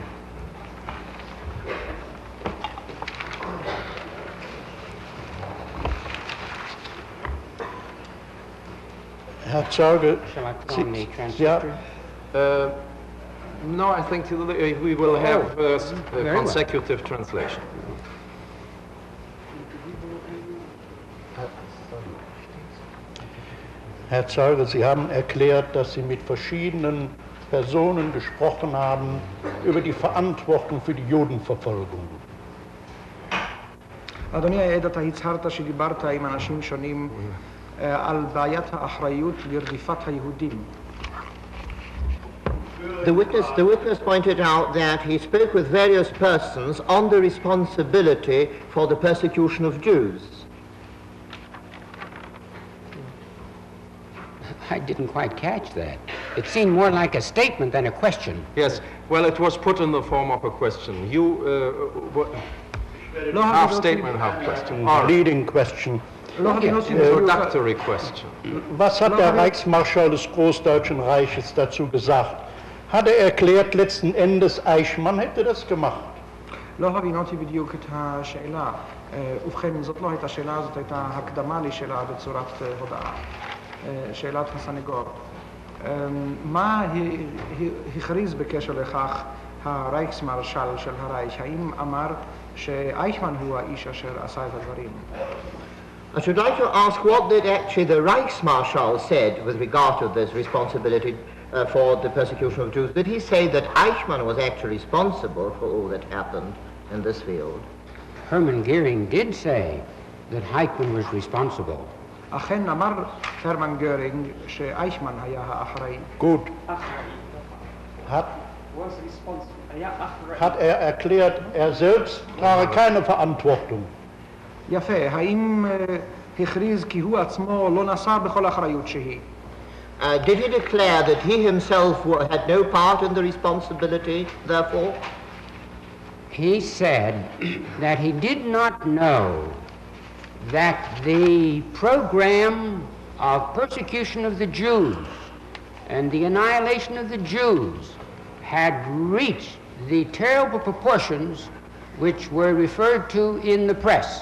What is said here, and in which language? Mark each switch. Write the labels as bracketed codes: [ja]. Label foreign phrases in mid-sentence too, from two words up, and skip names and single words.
[de] Herr Zeuge, [en] Shall I put on the transcriptor? No, I think we will have consecutive translation. [de] Herr Zeuge, Sie haben erklärt, dass Sie mit verschiedenen Personen gesprochen haben über die Verantwortung für die Judenverfolgung. [he] אדוני העד, אתה הצהרת שדיברת עם אנשים שונים על בעיית האחריות לרדיפת היהודים. [en] The witness pointed out that he spoke with various persons on the responsibility for the persecution of Jews. I didn't quite catch that. It seemed more like a statement than a question. Yes, well, it was put in the form of a question. Half statement, half question. Leading question. Introductory question. [de] Was hat der Reichsmarschall des Großdeutschen Reiches dazu gesagt? Hat er erklärt, letzten Endes Eichmann hätte das gemacht? [he] לא הבינותי בדיוק את השאלה. ובכן, זאת לא הייתה שאלה, זאת הייתה הקדמה לשאלה בצורת הודעה. שאלת הסנגור. מה הכריז בקשר לכך הרייכסמרשל של הרייך? האם אמר שאייכמן הוא האיש אשר עשה את הדברים? [en] I should like to ask what did actually the Reichsmarschall said with regard to this responsibility for the persecution of Jews. Did he say that Eichmann was actually responsible for all that happened in this field? Hermann Goering did say that Eichmann was responsible. [he] אכן אמר הרמן גרינג שאייכמן היה האחראי. [de] Gut. Hat er erklärt, er selbst trage keine Verantwortung. [he] יפה, האם הכריז כי הוא עצמו לא נשא בכל אחריות שהיא? [en] Did he declare that he himself had no part in the responsibility, therefore? He said that he did not know that the program of persecution of the Jews and the annihilation of the Jews had reached the terrible proportions which were referred to in the press.